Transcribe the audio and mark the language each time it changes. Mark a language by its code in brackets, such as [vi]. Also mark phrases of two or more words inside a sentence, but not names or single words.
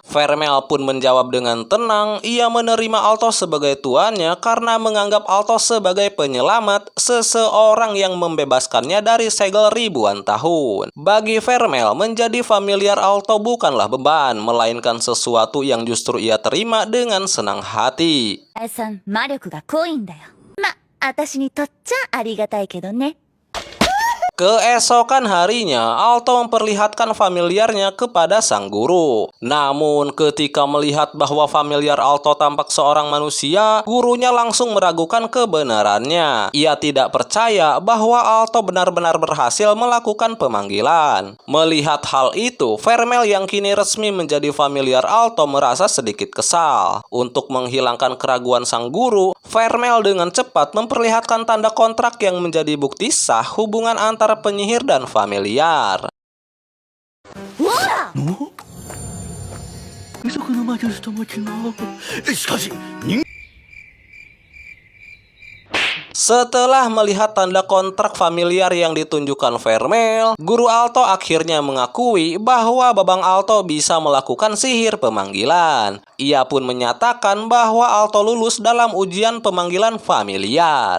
[id] Vermel pun menjawab dengan tenang, ia menerima Alto sebagai tuannya karena menganggap Alto sebagai penyelamat, seseorang yang membebaskannya dari segel ribuan tahun. Bagi Vermel, menjadi familiar Alto bukanlah beban, melainkan sesuatu yang justru ia terima dengan senang hati. [ja] さん、魔力が濃いんだよ。ま、私にとっちゃありがたいけどね。 [id] Keesokan harinya, Alto memperlihatkan familiarnya kepada sang guru. Namun, ketika melihat bahwa familiar Alto tampak seorang manusia, gurunya langsung meragukan kebenarannya. Ia tidak percaya bahwa Alto benar-benar berhasil melakukan pemanggilan. Melihat hal itu, Vermel yang kini resmi menjadi familiar Alto merasa sedikit kesal. Untuk menghilangkan keraguan sang guru, Vermel dengan cepat memperlihatkan tanda kontrak yang menjadi bukti sah hubungan antara penyihir dan familiar. [ja] 貴族の魔術とも違う。しかし、人 [id] Setelah melihat tanda kontrak familiar yang ditunjukkan Vermel, Guru Alto akhirnya mengakui bahwa Babang Alto bisa melakukan sihir pemanggilan. Ia pun menyatakan bahwa Alto lulus dalam ujian pemanggilan familiar.